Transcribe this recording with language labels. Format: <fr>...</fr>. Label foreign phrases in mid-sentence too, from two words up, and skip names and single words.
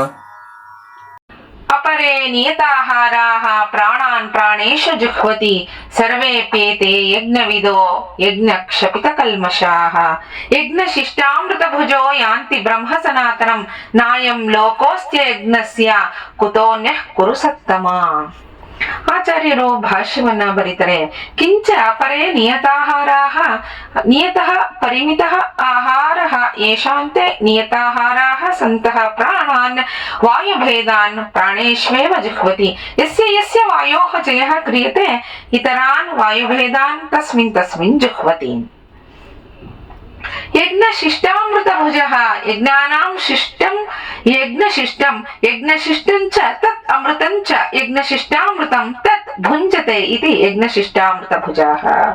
<sa>अपरे नियताहाराः प्राणान् प्राणेषु जुह्वति सर्वेऽप्येते यज्ञविदो यज्ञक्षपितकल्मषाः यज्ञशिष्टामृतभुजो यान्ति ब्रह्म सनातनम् नायं लोकोऽस्त्ययज्ञस्य कुतोऽन्यः कुरु सत्तमा.</sa> <kn>ಆಚಾರ್ಯರು ಭಾಷ್ಯವನ್ನ ಬರೀತಾರೆ.</kn> <sa>ಕಿಂಚ ಅಪರೇ ನಿಯತಾಹಾರಾಹ ನಿಯತಃ ಪರಿಮಿತಃ ಆಹಾರಃ ಯೇಷಾಂತೆ ನಿಯತಾಹಾರಾಹ ಸಂತಃ ಪ್ರಾಣಾನ್ ವಾಯುಭೇದಾನ್ ಪ್ರಾಣೇಷ್ವೇವ ಜುಹ್ವತಿ ಯಸ್ಯ ಯಸ್ಯ ವಾಯೋಃ ಜಯಃ ಕ್ರಿಯತೆ ಇತರಾನ್ ವಾಯುಭೇದಾನ್ ತಸ್ಮಿನ್ ತಸ್ಮಿನ್ ಜುಹ್ವತಿ. यज्ञशिष्टामृतभुजः यज्ञानां शिष्टं यज्ञशिष्टं यज्ञशिष्टं च तत् अमृतं च यज्ञशिष्टामृतं तत् भुञ्जते इति यज्ञशिष्टामृतभुजः.</sa>